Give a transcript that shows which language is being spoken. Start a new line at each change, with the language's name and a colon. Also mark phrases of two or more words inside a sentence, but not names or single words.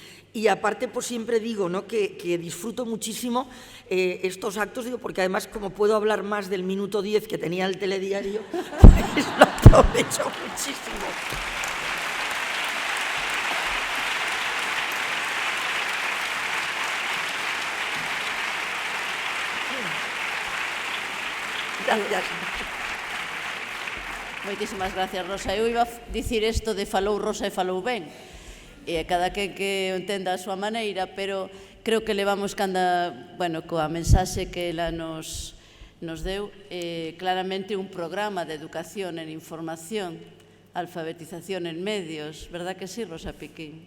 Spanish: Y aparte, pues siempre digo, ¿no?, que disfruto muchísimo estos actos, digo, porque además como puedo hablar más del minuto 10 que tenía el telediario, pues lo aprovecho muchísimo. Gracias.
Galician: Moitísimas gracias, Rosa. Eu iba a dicir isto de falou Rosa e falou ben. E cada que o entenda a súa maneira, pero creo que levamos coa mensaxe que ela nos deu, claramente un programa de educación en información, alfabetización en medios,
Spanish: verdad que sí,
Galician: Rosa Piquín?